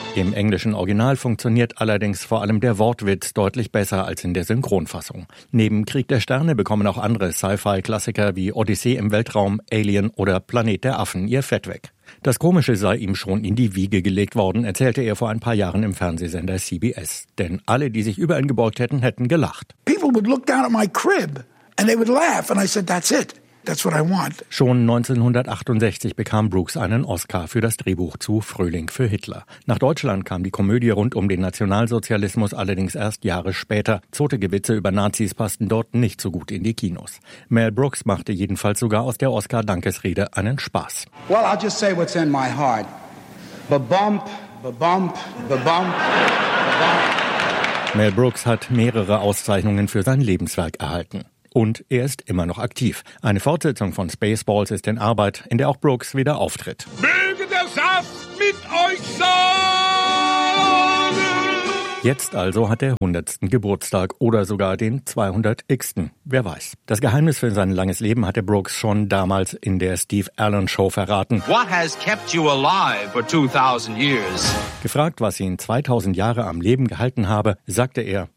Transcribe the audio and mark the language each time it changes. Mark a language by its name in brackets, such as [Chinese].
[German] Im englischen Original funktioniert allerdings vor allem der Wortwitz deutlich besser als in der Synchronfassung. Neben Krieg der Sterne bekommen auch andere Sci-Fi-Klassiker wie Odyssee im Weltraum, Alien oder Planet der Affen ihr Fett weg. Das Komische sei ihm schon in die Wiege gelegt worden, erzählte er vor ein paar Jahren im Fernsehsender CBS. Denn alle, die sich über ihn gebeugt hätten, hätten gelacht. [English] People would look down at my crib and they would laugh and I said, that's it. That's what I want. [German] Schon 1968 bekam Brooks einen Oscar für das Drehbuch zu Frühling für Hitler. Nach Deutschland kam die Komödie rund um den Nationalsozialismus allerdings erst Jahre später. Zotige Witze über Nazis passten dort nicht so gut in die Kinos. Mel Brooks machte jedenfalls sogar aus der Oscar-Dankesrede einen Spaß. [English] Well, I'll just say what's in my heart. Ba-bump, ba-bump, ba-bump, ba-bump. [German] Mel Brooks hat mehrere Auszeichnungen für sein Lebenswerk erhalten. Und er ist immer noch aktiv. Eine Fortsetzung von Spaceballs ist in Arbeit, in der auch Brooks wieder auftritt. Möge der Saft mit euch sein! Jetzt also hat er 100. Geburtstag oder sogar den 200. Wer weiß. Das Geheimnis für sein langes Leben hatte Brooks schon damals in der Steve Allen Show verraten. [English] What has kept you alive for 2000 years? [German] Gefragt, was ihn 2000 Jahre am Leben gehalten habe, sagte er: